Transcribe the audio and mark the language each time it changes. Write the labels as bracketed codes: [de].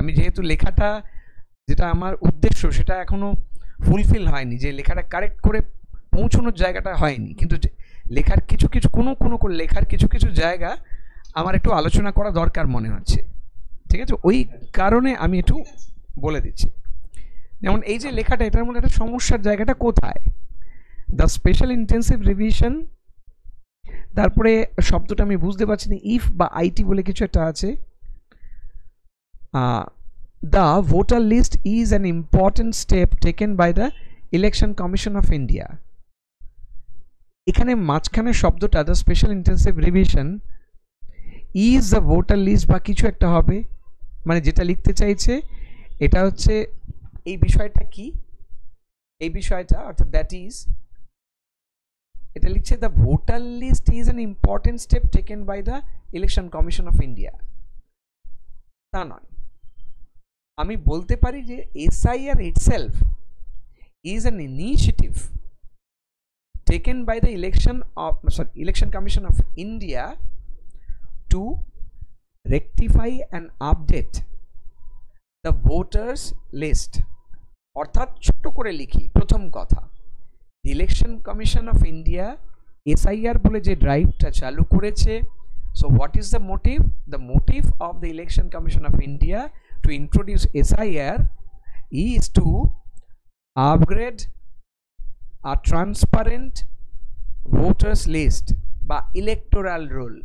[bn] আমি যেহেতু লেখাটা যেটা আমার উদ্দেশ্য সেটা এখনো ফুলফিল হয়নি, যে লেখাটা কারেক্ট করে পৌঁছানোর জায়গাটা হয়নি, কিন্তু লেখার কিছু কিছু কোনো লেখার কিছু কিছু জায়গা আমার একটু আলোচনা করা দরকার মনে হচ্ছে, ঠিক আছে? ওই কারণে আমি একটু বলে দিচ্ছি। যেমন এই যে লেখাটা, এটার মধ্যে একটা সমস্যার জায়গাটা কোথায়? [en] the special intensive revision, [bn] তারপরে শব্দটা আমি বুঝতে পারছি না, ইফ বা আইটি বলে কিছু একটা আছে। [en] The voter list is an important step taken by the Election Commission of India. [bn] এখানে মাঝখানে শব্দটা [en] the special intensive revision is the voter list [bn] বা কিছু একটা হবে, মানে যেটা লিখতে চাইছে এটা হচ্ছে এই বিষয়টা কি, এই বিষয়টা অর্থাৎ [en] that is, [bn] এটা লিখছে [en] The voter list is an important step taken by the Election Commission of India. [bn] তা নয়, আমি বলতে পারি যে [en] SIR itself is an initiative taken by the Election Commission of India to rectify and update the voters list. [bn] অর্থাৎ ছোট করে লিখি, প্রথম কথা, election commission of India SIR বলে যে ড্রাইভটা চালু করেছে। [en] So what is the motive? The motive of the Election Commission of India to introduce SIR is to upgrade a transparent voters list বা electoral roll।